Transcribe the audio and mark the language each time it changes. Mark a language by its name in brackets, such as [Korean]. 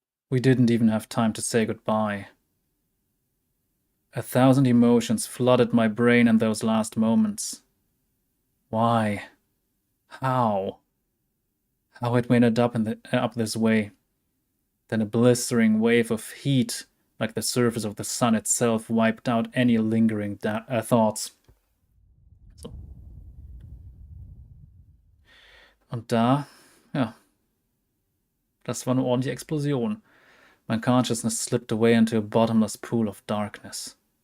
[English] We didn't even have time to say goodbye. 1,000 emotions flooded my brain in those last moments. Why? How? How had we ended up up this way? Then a blistering wave of heat, like the surface of the sun itself, wiped out any lingering thoughts. So. [German] Und da, ja, das war eine ordentliche Explosion. [English] My consciousness slipped away into a bottomless pool of darkness.